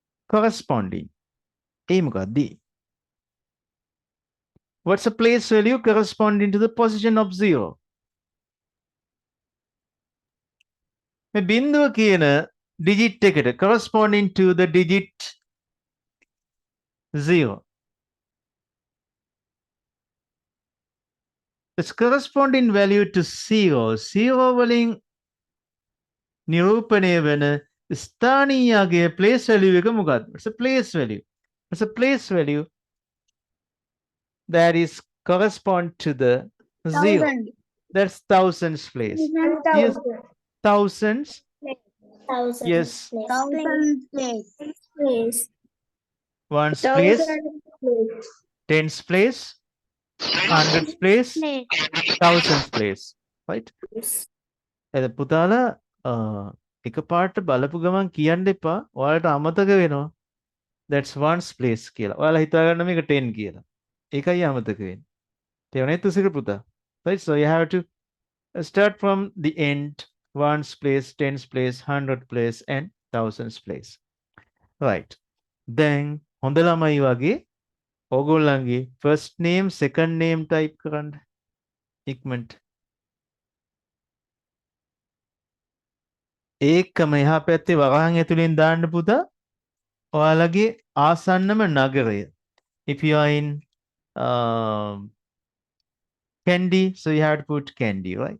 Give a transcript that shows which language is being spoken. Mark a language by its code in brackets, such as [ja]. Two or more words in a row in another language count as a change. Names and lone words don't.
[en] corresponding. [si] ඒ මොකක්ද? [en] What's a place value corresponding to the position of 0? [si] මේ බිඳුව කියන digit එකට [en] corresponding to the digit [si] 0. [en] Its corresponding value to 0. [si] 0 වලින් නිරූපණය වෙන ස්ථානීයගේ [en] place value [si] එක මොකක්ද? [en] It's a place value. It's a place value that is correspond to the 0. 1000. That's thousands place. Yes, thousands. Thousand. Yes. 1000 place. Place. Ones place, tens place, hundreds place, thousands place. Right? [si] එද පුතාලා එකපාරට බලපු ගමන් කියන්න එපා. ඔයාලට අමතක වෙනවා. [en] That's ones place කියලා. [si] ඔයාලා හිතා ගන්න මේක 10 කියලා. ඒකයි අමතක වෙන්නේ. තේරුණේ තුසිර පුතා? [en] Right? So you have to start from the end. Ones place, tens place, hundred place, and thousands place. Right. Then [si] හොඳ ළමයි වගේ ඕගොල්ලන්ගේ [en] first name, second name type [si] කරන්න. ඉක්මනට. ඒකම එහා පැත්තේ වරහන් ඇතුලෙන් දාන්න පුතා. ඔයාලගේ ආසන්නම නගරය. [en] If you are in Kandy, so you have to put Kandy, right?